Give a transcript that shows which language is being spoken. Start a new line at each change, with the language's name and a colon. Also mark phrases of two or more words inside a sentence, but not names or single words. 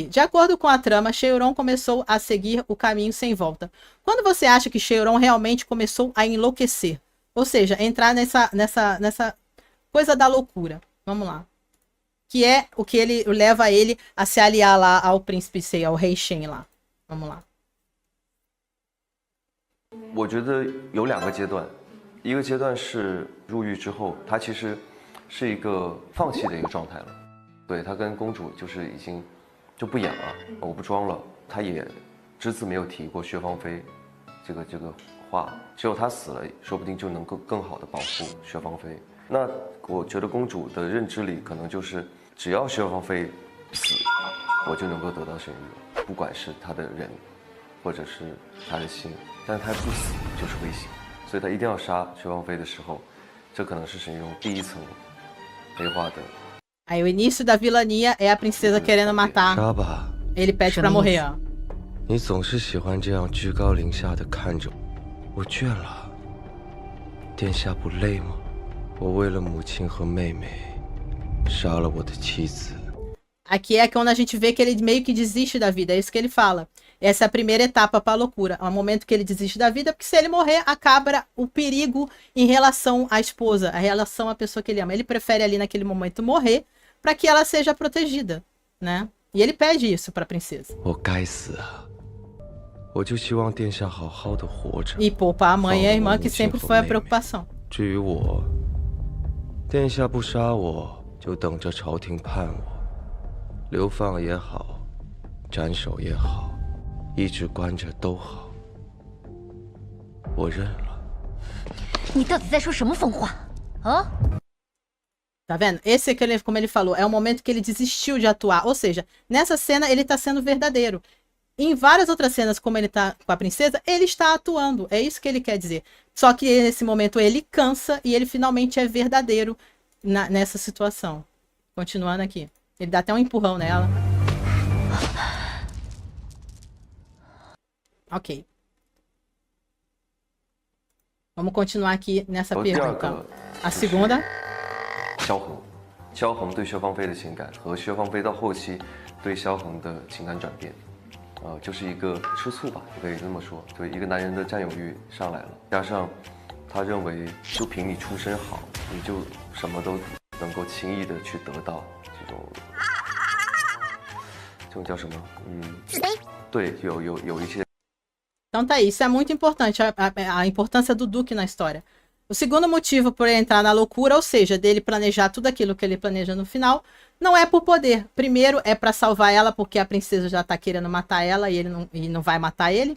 Portuguese: De acordo com a trama, Cheuron começou a seguir o caminho sem volta. Quando você acha que Cheuron realmente começou a enlouquecer? Ou seja, entrar nessa coisa da loucura. Vamos lá. Que é o que ele leva ele a se aliar lá ao príncipe Sei, ao rei Shen lá. Vamos lá.
Chinese: 我觉得有两个阶段，一个阶段是入狱之后，他其实是一个放弃的一个状态了。对，他跟公主就是已经就不演了，我不装了。他也只字没有提过薛芳菲这个话，只有他死了，说不定就能更好的保护薛芳菲。那我觉得公主的认知里可能就是只要薛芳菲死，我就能够得到沈玉，不管是他的人，或者是他的心。但是他不死就是危险，所以他一定要杀薛芳菲的时候，这可能是沈玉荣第一层黑化的。
Portuguese: Aí o início da vilania é a princesa querendo matar. Ele pede pra morrer, ó.
Chinese: 你总是喜欢这样居高临下的看着我，我倦了。殿下不累吗？我为了母亲和妹妹，杀了我的妻子。
Portuguese: Aqui é quando a gente vê que ele meio que desiste da vida, é isso que ele fala. Essa é a primeira etapa para a loucura. É o momento que ele desiste da vida, porque se ele morrer, acaba o perigo em relação à esposa, a relação à pessoa que ele ama. Ele prefere ali naquele momento morrer para que ela seja protegida, né? E ele pede isso para a princesa. E poupar a mãe e a irmã, que sempre foi a preocupação.
Chinese: 至于我，殿下不杀我，就等着朝廷判我，流放也好，斩首也好，一直关着都好，我认了。你到底在说什么疯话？啊？
Portuguese: Tá vendo? Esse é que ele, como ele falou, é o momento que ele desistiu de atuar. Ou seja, nessa cena ele tá sendo verdadeiro. Em várias outras cenas, como ele tá com a princesa, ele está atuando. É isso que ele quer dizer. Só que nesse momento ele cansa e ele finalmente é verdadeiro nessa situação. Continuando aqui. Ele dá até um empurrão nela. Ok. Vamos continuar aqui nessa pergunta. A segunda.
Chinese: 萧恒对薛芳菲的情感和薛芳菲到后期对萧恒的情感转变。就是一个吃醋吧，可以这么说，就一个男人的占有欲上来了，加上他认为就凭你出身好，你就什么都能够轻易的去得到这种叫什么？对，有一些。
Portuguese: Então tá aí, isso é muito importante, a importância do Duque na história. O segundo motivo por ele entrar na loucura, ou seja, dele planejar tudo aquilo que ele planeja no final, não é por poder. Primeiro é para salvar ela, porque a princesa já tá querendo matar ela e ele não vai matar ele.